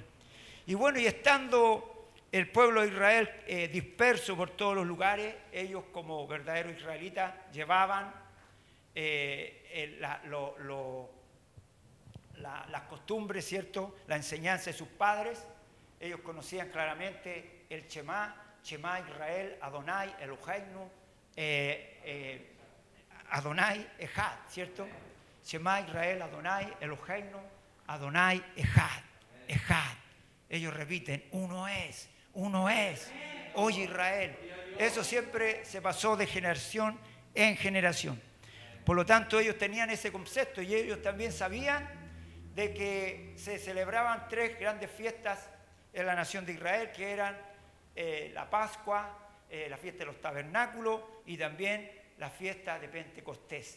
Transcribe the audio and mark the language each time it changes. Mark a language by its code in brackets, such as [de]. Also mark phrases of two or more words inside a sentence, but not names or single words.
[es] Y bueno, y estando el pueblo de Israel disperso por todos los lugares, ellos como verdaderos israelitas llevaban las costumbres, ¿cierto? La enseñanza de sus padres. Ellos conocían claramente el [he] שמע ישראל, אדני, אלהינו, אדני, אחד, [es] ¿cierto? [he] שמע ישראל, אדני, אלהינו, אדני, אחד, אחד. [es] Ellos repiten, uno es, oye Israel. Eso siempre se pasó de generación en generación. Por lo tanto, ellos tenían ese concepto y ellos también sabían de que se celebraban 3 grandes fiestas en la nación de Israel, que eran la Pascua, la fiesta de los tabernáculos y también la fiesta de Pentecostés.